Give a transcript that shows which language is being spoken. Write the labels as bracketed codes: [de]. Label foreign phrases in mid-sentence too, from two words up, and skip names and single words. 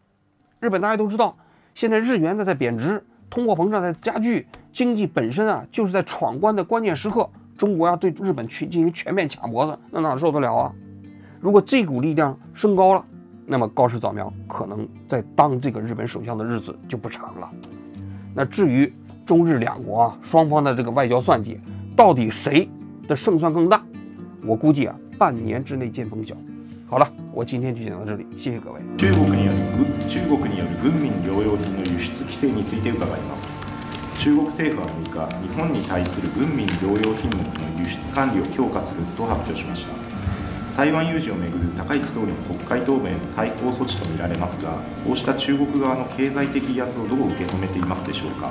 [zh] 日本大家都知道，现在日元在贬值，通货膨胀在加剧，经济本身就是在闯关的关键时刻，中国要对日本进行全面卡脖子，那哪受得了如果这股力量升高了，那么高市早苗可能在当这个日本首相的日子就不长了。那至于中日两国双方的这个外交算计，到底谁的胜算更大，我估计半年之内见分晓。好了，我今天就讲到这里，谢谢各位。 [ja] 中国による軍民療養品の輸出規制について伺います。中国政府は6日、日本に対する軍民療養品目の輸出管理を強化すると発表しました。台湾有事をめぐる高市総理の国会答弁への対抗措置とみられますが、こうした中国側の経済的威圧をどう受け止めていますでしょうか。